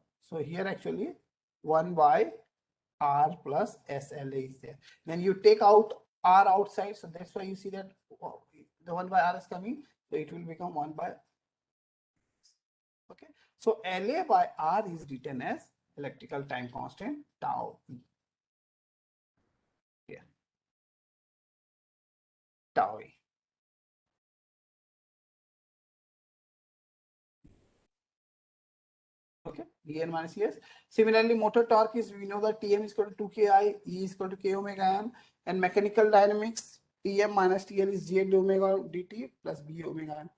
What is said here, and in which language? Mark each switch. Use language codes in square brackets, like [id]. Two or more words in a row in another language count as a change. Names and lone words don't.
[en] So here actually 1 by R plus SLA is there. Then you take out R outside. So that's why you see that the 1 by R is coming. So it will become 1 by. Okay. So LA by R is written as electrical time constant tau E. Here. Tau E. Okay, EN minus ES. Similarly, motor torque is, we know that Tm is equal to 2Ki, E is equal to K omega M, and mechanical dynamics, Tm minus TL is G omega dt plus B omega M.